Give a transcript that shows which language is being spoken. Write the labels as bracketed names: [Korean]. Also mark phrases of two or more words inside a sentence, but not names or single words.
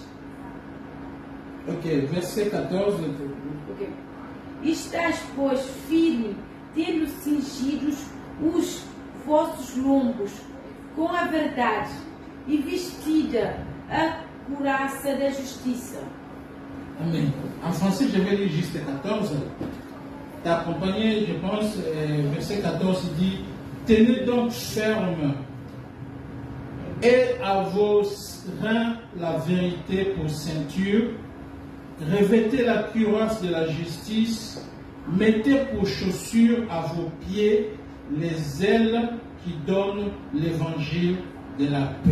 [French] Ok, verset 14. Okay. [Portuguese] Estás, pois, firme, tendo cingidos os vossos lombos com a verdade e vestida a couraça da justiça. Amen. [French] En français, je vais lire juste 14. T'as accompagné, je pense, verset 14 dit: tenez donc ferme et à vos reins la vérité pour ceinture, revêtez la cuirasse de la justice, mettez pour chaussures à vos pieds les ailes qui donnent l'évangile de la paix.